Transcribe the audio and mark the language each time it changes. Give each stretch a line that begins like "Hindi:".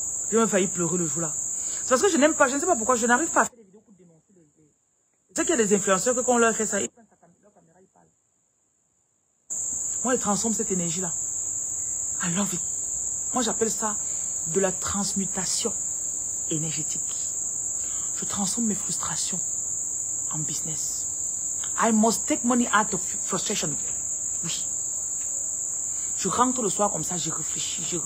French: J'ai même failli pleurer le jour là. C'est parce que je n'aime pas, je ne sais pas pourquoi, je n'arrive pas à faire des vidéos pour dénoncer les idées. C'est qu'il y a des influenceurs que quand on leur fait ça, ils prennent leur caméra, ils parlent. Moi, je transforme cette énergie là.
English: I love it.
French: Moi, j'appelle ça de la transmutation énergétique. Je transforme mes frustrations en business.
English: I must take money out of frustration.
French: Oui. Je rentre le soir comme ça, je réfléchis.